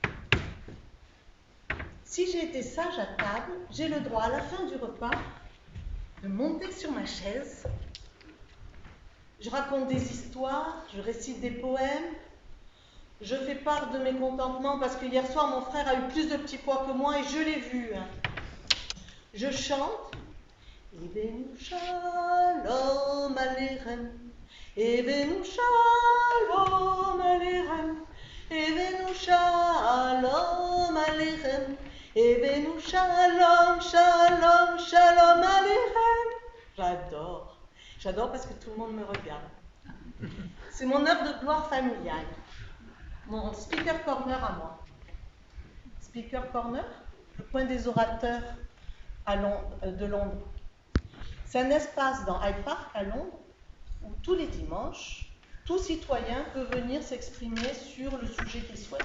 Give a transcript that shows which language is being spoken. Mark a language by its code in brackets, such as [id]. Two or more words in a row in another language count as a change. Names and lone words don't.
[fr] Si j'ai été sage à table, j'ai le droit à la fin du repas de monter sur ma chaise. Je raconte des histoires, je récite des poèmes, je fais part de mes contentements parce que hier soir mon frère a eu plus de petits pois que moi et je l'ai vu. Je chante. [he] הבאנו שלום עליכם, הבאנו שלום עליכם, הבאנו שלום עליכם, הבאנו שלום, שלום, שלום עליכם. [fr] J'adore parce que tout le monde me regarde. C'est mon heure de gloire familiale, mon [en] speaker corner [fr] à moi. [en] Speaker corner, [fr] le coin des orateurs de Londres. C'est un espace dans Hyde Park à Londres où tous les dimanches, tout citoyen peut venir s'exprimer sur le sujet qu'il souhaite.